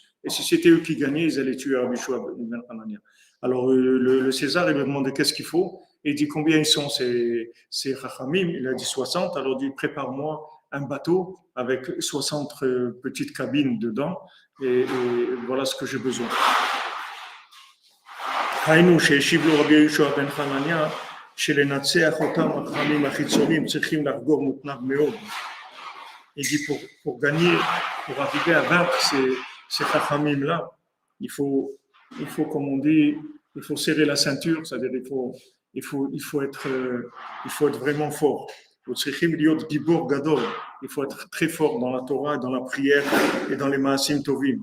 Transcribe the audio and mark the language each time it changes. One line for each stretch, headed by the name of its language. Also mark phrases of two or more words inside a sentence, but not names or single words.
French: Et si c'était eux qui gagnaient, ils allaient tuer Rabbi Yoshua ben Hanania. Alors, le César, il lui a demandé qu'est-ce qu'il faut. Et il dit combien ils sont ces Chachamim. Il a dit 60. Alors il dit prépare-moi un bateau avec 60 petites cabines dedans. Et voilà ce que j'ai besoin.
Hebrew: היינו שהשיב לו רבי יהושע בן חנניה שלנצח אותם החכמים החיצוניים צריכים לחגור מותנב מאוד.
French: Il dit pour gagner, pour arriver à vaincre ces chachamim-là, il faut, comme on dit, il faut serrer la ceinture, c'est-à-dire il faut être vraiment fort. Il faut être très fort dans la Torah, dans la prière et dans les
Hebrew: מעשים טובים.